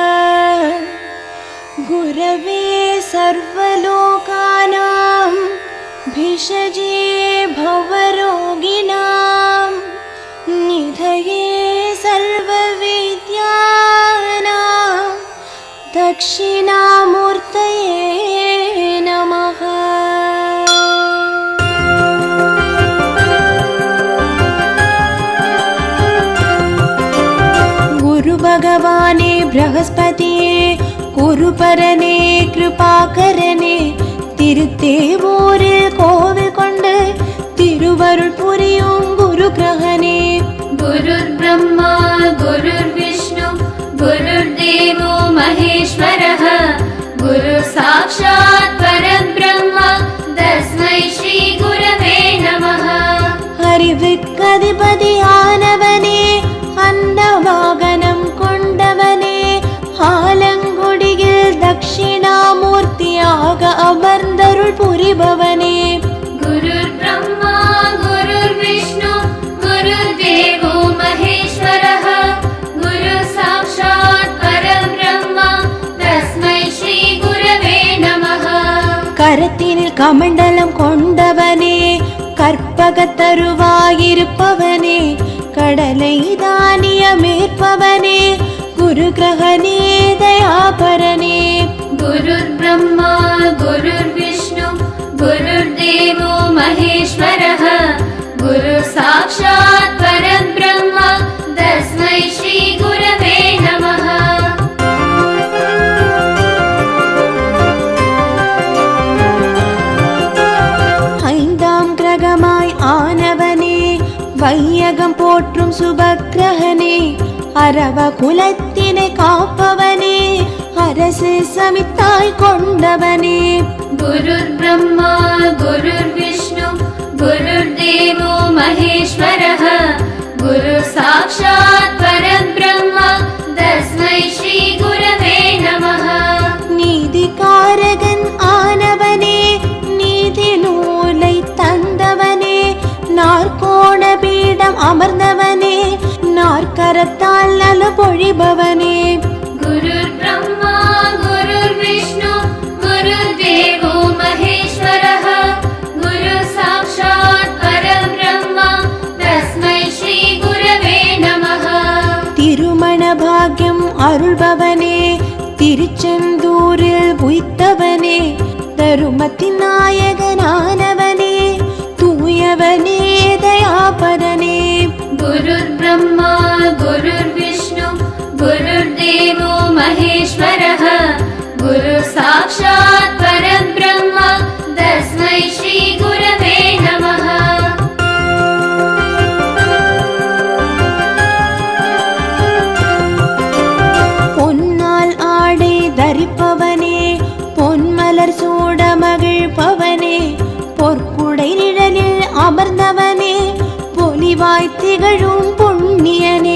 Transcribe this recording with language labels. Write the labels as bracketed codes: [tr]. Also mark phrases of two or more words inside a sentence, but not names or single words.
[sa] गुरवे सर्वलोकानां भिषजे भवरोगिणां निधये सर्वविद्यानां दक्षिणामूर्तये नमः। [ta] குரு பகவானே பிரகஸ்பதியே குருபரனே கிருபாகரனே திருத்தேவூரில் கோவில் கொண்டு திருவருள் புரியும் குரு கிரகனே। [sa] गुरुर् ब्रह्मा गुरुर् विष्णुः गुरुर् देवो महेश्वरः गुरुः साक्षात् परब्रह्म तस्मै श्री गुरवे नमः। [ta] அறிவுக்கதிபதியானவனே அந்த வாகனம் கொண்டவனே ஆலங்குடியில் தட்சிணாமூர்த்தியாக அமர்ந்தருள் புரிபவனே। [sa] गुरुर् ब्रह्मा गुरुर् विष्णुः गुरुर् देवो महेश्वरः गुरुः साक्षात् परब्रह्म तस्मै श्री गुरवे नमः। [ta] கரத்தினில் கமண்டலம் கொண்டவனே கற்பகத்தருவாயிருப்பவனே கடலை தானியமேற்பவனே குரு கிரகனே தயாபரனே। [sa] गुरुर् ब्रह्मा गुरुर् विष्णु गुरुर् देवो महेश्वरः गुरु साक्षात् परब्रह्म तस्मै श्री गुरवे नमः। [ta] ஐந்தாம் கிரகமாய் ஆனவனே வையகம் போற்றும் சுபக்கிரகனே அரவ குலத்தினை காப்பவனே அரசு சமித்தாய் கொண்டவனே। [sa] गुरुर् ब्रह्मा गुरुर् विष्णु गुरुर् देवो महेश्वरः गुरु साक्षात् परब्रह्म तस्मै श्री गुरवे नमः। [ta] நீதிகாரகன் ஆனவனே நீதி நூலை தந்தவனே நாற்கோண பீடம் அமர்ந்தவனே நாற்கரத்தால் நல பொழிபவனே। [sa] गुरुर् ब्रह्मा गुरुर् विष्णु गुरुर् देवो महेश्वरः गुरु साक्षात् परब्रह्म तस्मै श्री गुरवे नमः। [ta] திருமண பாக்யம் அருள்பவனே திருச்செந்தூரில் உய்த்தவனே தருமத்தின் நாயகனானவனே தூயவனே தயாபரனே। [sa] गुरुर् ब्रह्मा गुरुर् विष्णु गुरुर् देवो महेश्वरः गुरु साक्षात् परब्रह्म तस्मै श्री गुरवे नमः। [ta] பொன்னால் ஆடை தரிப்பவனே பொன்மலர் சூட மகிழ்பவனே பொற்குடை நிழலில் அமர்ந்தவனே பொலிவாய் திகழும் புண்ணியனே।